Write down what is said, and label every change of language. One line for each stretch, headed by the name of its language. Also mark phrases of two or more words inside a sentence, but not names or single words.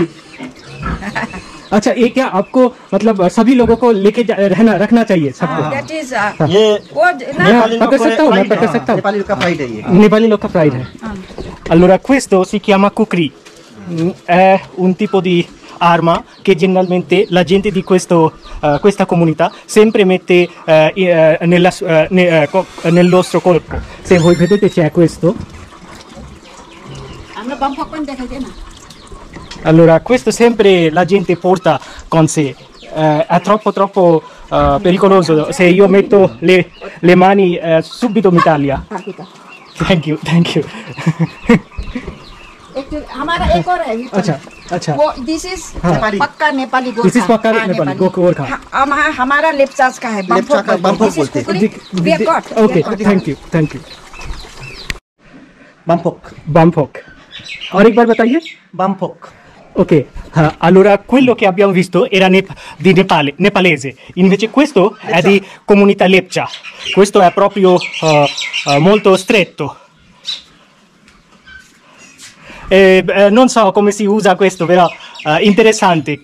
Hindi: अच्छा ये क्या आपको मतलब सभी लोगों को लेके रखना चाहिए सबको? ये मैं पकड़ सकता हूँ नेपाली का प्राइड है ये। Nepali लोग का प्राइड है।
Italian: Allora questo si chiama kukri, è un tipo di arma che generalmente la gente di questa comunità sempre mette nel nostro corpo. Se voi vedete c'è questo. Allora questo sempre la gente porta con sé, è troppo pericoloso. Se io metto le mani subito mi taglia.
English: Thank you.
Hindi: हमारा एक और है। अच्छा वो
English: this is
Hindi: पक्का नेपाली गोरखा।
English: This is
Hindi: पक्का नेपाली गोरखा। हमारा लेप्चास का है। बम्फोक बोलते हैं।
English: ओके थैंक यू।
Hindi: बम्फोक और एक बार बताइए। बम्फोक।
Italian: Ok, allora quello che abbiamo visto era di nepalese, invece questo è di comunità lepcha. Questo è proprio molto stretto. Non so come si usa questo, però interessante.